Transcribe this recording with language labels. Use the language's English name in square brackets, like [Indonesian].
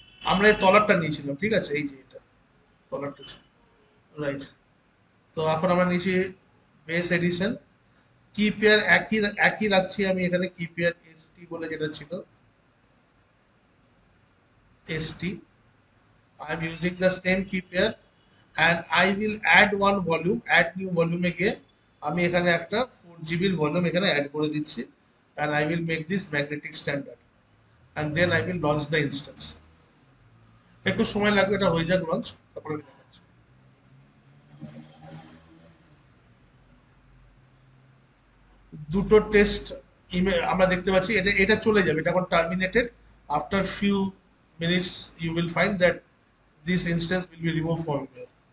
[Bangla] আমরা এই তলারটা নিয়েছিলাম, ঠিক আছে, এই যে এটা তলারটা ছিল, রাইট। তো এখন আমরা নিয়েছি বেস এডিশন। কি পেয়ার একই একই রাখছি আমি এখানে, কি পেয়ার এসটি বলে যেটা ছিল, ST. [English] I am using the same key pair and I will add one volume, add new volume [Bangla] এ গিয়ে আমি এখানে একটা 4 GB ভলিউম এখানে অ্যাড করে দিচ্ছি [English] and I will make this magnetic standard and then I will launch the instance. [Bangla] একটু সময় লাগবে, এটা হয়ে যাক লঞ্চ, তারপরে আমি দেখাচ্ছি। দুটো টেস্ট ইমেল আমরা দেখতে পাচ্ছি, এটা এটা চলে যাবে, এটা এখন terminated. [English] After few minutes you will find that this instance will be remove from here.